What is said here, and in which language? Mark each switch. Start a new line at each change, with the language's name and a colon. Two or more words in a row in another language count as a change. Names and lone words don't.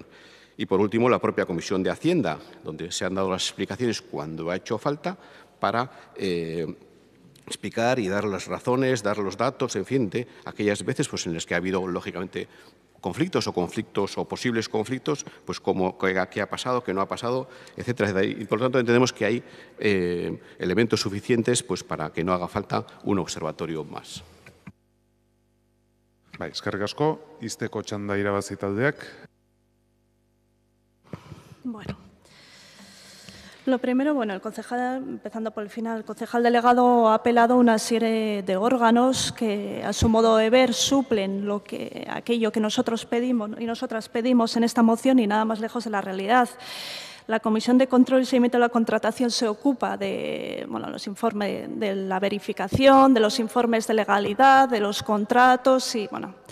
Spanish: Y, por último, la propia Comisión de Hacienda, donde se han dado las explicaciones cuando ha hecho falta para explicar y dar las razones, dar los datos, en fin, de aquellas veces pues, en las que ha habido, lógicamente, conflictos o posibles conflictos, pues como qué ha pasado, qué no ha pasado, etcétera. Y por lo tanto entendemos que hay elementos suficientes pues, para que no haga falta un observatorio más.
Basque: Bai, eskerrik asko, izteko txanda irabazi taldeak.
Spanish: Bueno. Lo primero, bueno, el concejal, empezando por el final, el concejal delegado ha apelado a una serie de órganos que, a su modo de ver, suplen aquello que nosotros pedimos y nosotras pedimos en esta moción y nada más lejos de la realidad. La Comisión de Control y Seguimiento de la Contratación se ocupa de los informes de la verificación, de los informes de legalidad, de los contratos y, bueno,